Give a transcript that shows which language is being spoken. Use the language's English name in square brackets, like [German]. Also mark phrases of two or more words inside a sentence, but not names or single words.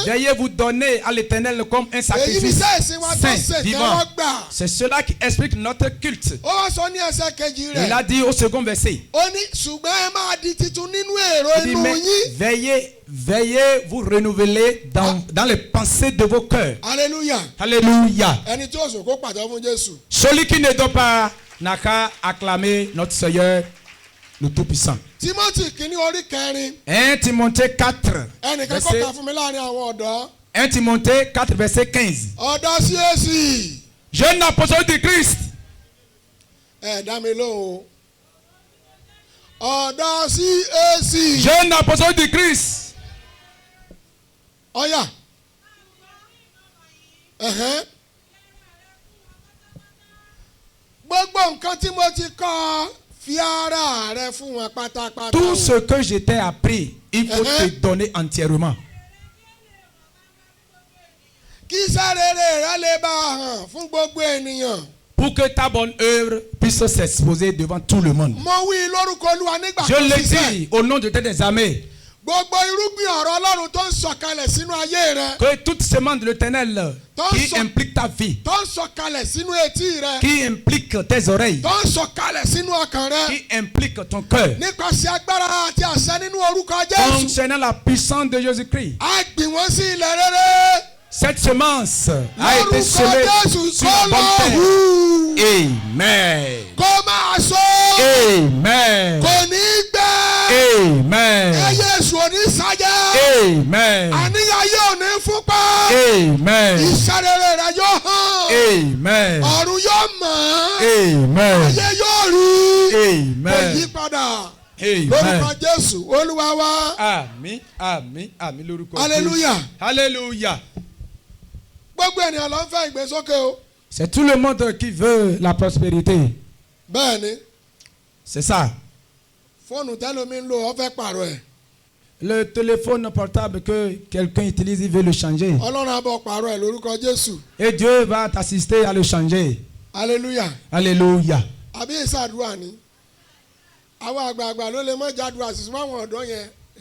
[French] Veuillez vous donner à l'Éternel comme un [Yoruba] èyí ni [French] sacrifice [Yoruba] sẹ́ẹ̀sì wa tó [French] saint, [Yoruba] ṣe [French] vivant. [Yoruba] tẹ́wọ́ gbà. [French] C'est cela qui explique notre culte. [Yoruba] ó wá sọ ní ẹsẹ̀ kejì [French] Il [Yoruba] rẹ̀. [French] a dit au second verset. [Yoruba] ó ní ṣùgbọ́n ẹ máa di titun nínú èrò [French] Il dit, [Yoruba] inú [French] mais [Yoruba] yín. [French] veillez vous renouveler dans les pensées de vos cœurs. [Yoruba] hallelujah. [French] Alléluia. [Yoruba] ẹni tí ó sùn kó pàtó fún Jésù. [French] Celui qui ne dort pas n'a qu'à acclamer notre Seigneur, le Tout-Puissant. [Yoruba] Timothy kìíní orí kẹrin. [French] 1 Timothée 4, [Yoruba] ẹnìkan [French] verset, [Yoruba] kọ́ka fún mi láàrin àwọn ọ̀dọ́. [French] 1 Timothée 4, verset 15. [Yoruba] ọ̀dọ́ CAC. [French] Jeune apôtre de Christ, [Yoruba] ẹ dá mi lóhùn o. ọ̀dọ́ CAC. [French] jeune apôtre de Christ, [Yoruba] ọ̀yà. ẹ̀hẹ́n. gbogbo nǹkan tí mo ti kọ́ fi ara rẹ fún wọn pátápátá. [French] tout ce que je t'ai appris, il faut te donner entièrement. [Yoruba] kí iṣẹ́ rere rẹ lè bá a hàn fún gbogbo ènìyàn. [French] Pour que ta bonne œuvre puisse s'exposer devant tout le monde. [Yoruba] mo wí lórúkọ Olúwa nígbà [French] Je [Yoruba] tó [French] le [Yoruba] ṣiṣẹ́. [French] dis au nom de tes des armées, [Yoruba] gbogbo irúgbìn ọ̀rọ̀ Ọlọ́run tó ń sọ̀kalẹ̀ sínú ayé rẹ. [French] que toute semence de l'Éternel qui implique ta vie, [Yoruba] tó ń sọ̀kalẹ̀ sínú etí rẹ. [French] qui implique tes oreilles, [Yoruba] tó ń sọ̀kalẹ̀ sínú ọkàn rẹ. [French] qui implique ton cœur, [Yoruba] nípasẹ̀ agbára àti àṣẹ nínú orúkọ Jésù. [French] concernant la puissance de Jésus-Christ. [Yoruba] a gbìn wọ́n sí ilẹ̀ rere. [French] Cette semence a été [Yoruba] lórúkọ [French] semée [Yoruba] Jésù [French] sur [Yoruba] kó [French] la bonne [Yoruba] lọ [French] terre. [Yoruba] hù. [French] Amen. [Yoruba] kó máa so. [French] Amen. [Yoruba] kò ní gbẹ. [French] Amen. [Yoruba] ẹyẹ èṣù ò ní sájẹ́. [French] Amen. [Yoruba] àníyàn yóò ní fúnpá. [French] Amen. [Yoruba] iṣẹ́ rere rẹ yóò hàn. [French] Amen. [Yoruba] ọ̀run yóò mọ̀. [French] Amen. [Yoruba] ayé yóò rí. kò yí [French] Amen. [Yoruba] padà. [French] Amen. [Yoruba] lórúkọ Jésù Olúwa wa. Àmín, àmín, àmín lórúkọ Jésù. hallelujah. [French] Hallelujah. [Yoruba] gbogbo ènìyàn ló ń fẹ́ ìgbésókè o. [French] C'est tout le monde qui veut la prospérité. [Yoruba] bẹ́ẹ̀ ni [French] C'est ça. [Yoruba] fóònù tẹ́lómi ń lò ó fẹ́ pààrọ̀ ẹ̀. [French] Le téléphone portable que quelqu'un utilise, il veut le changer. [Yoruba] ọlọ́run á bọ̀ pààrọ̀ ẹ̀ lórúkọ Jésù. [French] Et Dieu va t'assister à le changer. [Yoruba] hallelujah. [French] Alléluia. [Yoruba] àbí ìsàdúrà ni àwọn àgbààgbà ló lè mọ jàdúrà sísun àwọn ọ̀dọ́ yẹn.